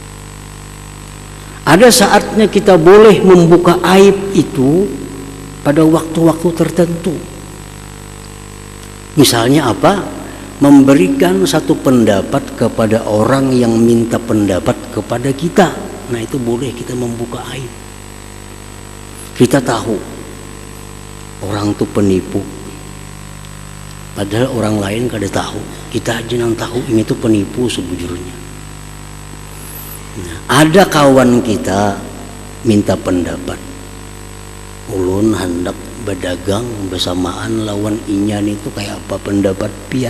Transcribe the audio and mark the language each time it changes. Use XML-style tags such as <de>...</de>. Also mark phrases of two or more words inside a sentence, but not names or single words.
<id>Ada saatnya kita boleh membuka aib itu pada waktu-waktu tertentu. Misalnya apa? Memberikan satu pendapat kepada orang yang minta pendapat kepada kita. Nah, itu boleh kita membuka aib. Kita tahu orang itu penipu,</id> <bjn>padahal orang lain kada tahu. Kita aja yang tahu ini itu penipu sebujurnya. Nah, ada kawan kita minta pendapat, ulun hendak berdagang bersamaan lawan inyan itu kayak apa pendapat pian.</bjn>